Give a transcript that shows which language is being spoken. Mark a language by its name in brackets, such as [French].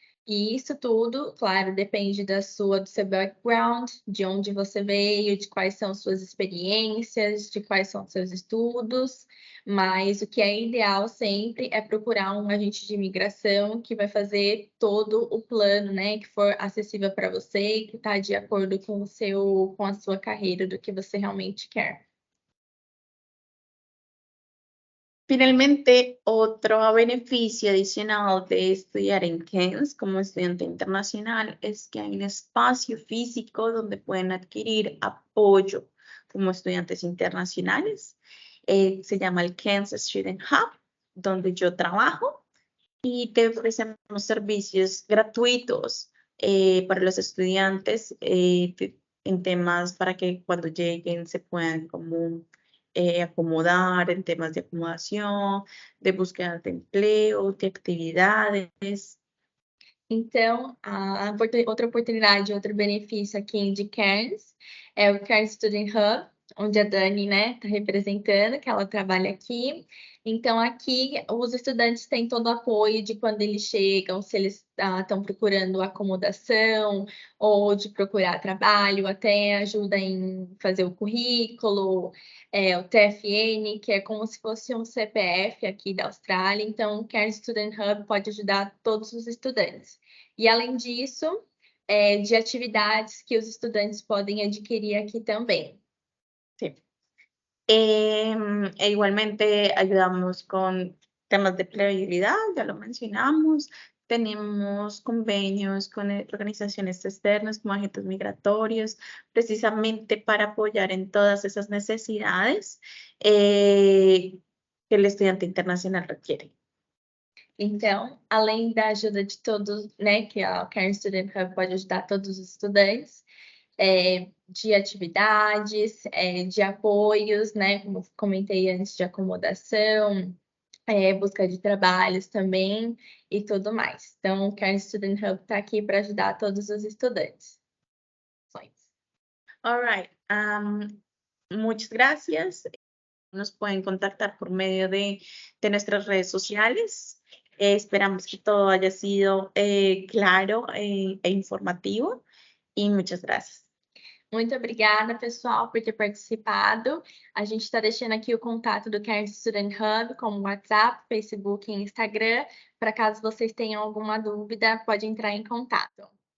[Portuguese] E isso tudo, claro, depende do seu background, de onde você veio, de quais são suas experiências, de quais são seus estudos, mas o que é ideal sempre é procurar um agente de imigração que vai fazer todo o plano, né, que for acessível para você e que está de acordo com a sua carreira, do que você realmente quer. [Spanish] Finalmente, otro beneficio adicional de estudiar en Cairns como estudiante internacional es que hay un espacio físico donde pueden adquirir apoyo como estudiantes internacionales. Se llama el Cairns Student Hub, donde yo trabajo y te ofrecemos servicios gratuitos para los estudiantes en temas para que cuando lleguen se puedan como acomodar en temas de acomodación, de búsqueda de empleo, de actividades. [Portuguese] Então, outra oportunidade, outro benefício aqui de Cairns é o Cairns Student Hub, onde a Dani, né, está representando, que ela trabalha aqui. Então, aqui, os estudantes têm todo o apoio de quando eles chegam, se eles estão procurando acomodação ou de procurar trabalho, até ajuda em fazer o currículo, o TFN, que é como se fosse um CPF aqui da Austrália. Então, o Cairns Student Hub pode ajudar todos os estudantes. E, além disso, de atividades que os estudantes podem adquirir aqui também. [Spanish] Sí. Igualmente ayudamos con temas de empleabilidad, ya lo mencionamos. tenemos convenios con organizaciones externas como agentes migratorios, precisamente para apoyar en todas esas necesidades que el estudiante internacional requiere. [Portuguese] Então, além da ajuda de todos, né, que a Caring Student Hub pode ajudar todos os estudantes, de atividades, de apoios, né, como comentei antes, de acomodação, busca de trabalhos também e tudo mais. Então, o Caring Student Hub está aqui para ajudar todos os estudantes. [English] All right. [Spanish] Muchas gracias. Nos pueden contactar por medio de nuestras redes sociales. Esperamos que todo haya sido claro e informativo. [Portuguese] E muitas [Spanish] gracias. [Portuguese] Muito obrigada, pessoal, por ter participado. A gente está deixando aqui o contato do Caring Student Hub, como WhatsApp, Facebook e Instagram. Para caso vocês tenham alguma dúvida, pode entrar em contato.